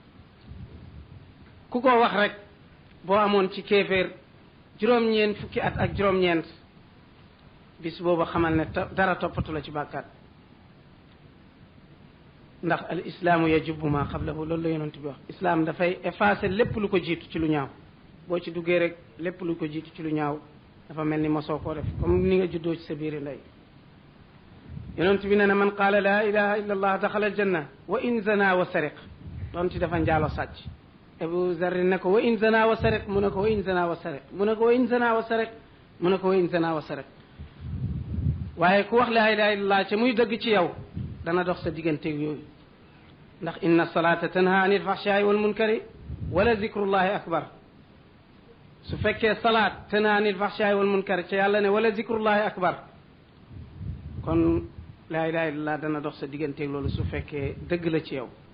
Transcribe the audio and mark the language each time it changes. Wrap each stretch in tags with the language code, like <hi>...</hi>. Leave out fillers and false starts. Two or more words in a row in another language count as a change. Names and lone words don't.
<wo>ku ko wax rek boo amoon ci kéeféer juróom-ñeent fukki at ak juróom-ñeent bis boobu xamal ne dara toppatu la ci bàkkaat ndax</wo> <ar>الإسلام يجب ما قبله</ar> <wo>loolu la yonent bi wax islam dafay effacer lépp lu ko jiitu ci lu ñaaw boo ci duggee rek lépp lu ko jiitu ci lu ñaaw dafa mel ni mosoo koo def comme ni nga juddoo ci sa biiri ndey yonent bi nee na</wo> <ar>من قال لا إله إلا الله دخل الجنة وإن زنى وإن سرق</ar> <wo>doon ci dafa njaalo sàcc abu zarri ne ko</wo> <ar>وإن زنى وإن سرق</ar> <wo>mu ne ko wa</wo> <ar>إن زنى وإن سرق</ar> <wo>mu ne ko</wo> <ar>وإن زنى وإن سرق</ar> <wo>mu ne ko</wo> <ar>وإن زنى وإن سرق</ar> <wo>waaye ku wax</wo> <ar>لا إله إلا الله</ar> <wo>ca muy dëgg ci yow dana dox sa digganteeg yooyu ndax</wo> <ar>إن الصلاة تنهى عن الفحشاء والمنكر ولذكر الله أكبر</ar> <wo>su fekkee</wo> <ar>الصلاة تنهى عن الفحشاء والمنكر</ar> <wo>ca yàlla ne</wo> <ar>ولذكر الله أكبر</ar> <wo>kon</wo> <ar>لا إله إلا الله</ar> <wo>dana dox sa digganteeg loolu su fekkee dëgg la ci yow</wo>